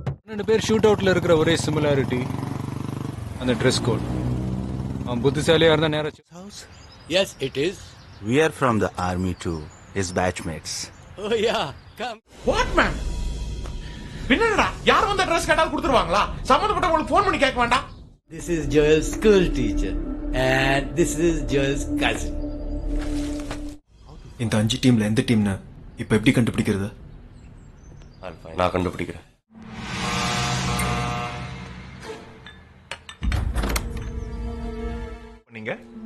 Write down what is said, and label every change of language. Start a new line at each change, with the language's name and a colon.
Tamil: ரெண்டு பேர் ஷூட் அவுட்ல இருக்கிற ஒரே சிமிலாரிட்டி அந்த ட்ரெஸ் கோட். அவன் புத்திசாலியா இருந்தா நேரம்.
English: Yes, it is. We are from the army too. His batchmates. Oh yeah, come. What man?
Tamil: பின்னடா யார் வந்த ட்ரெஸ் கேட்டா கொடுத்துருவாங்களா? சம்பந்தப்பட்டவங்களுக்கு ஃபோன் பண்ணி கேட்க வேண்டாம்.
English: This is Joel's school teacher and this is Joel's cousin.
Tamil: இந்த 5 டீம்ல எந்த டீம்னு இப்ப எப்படி கண்டுபிடிக்கிறது? நான் கண்டுபிடிக்கிறேன். நீங்க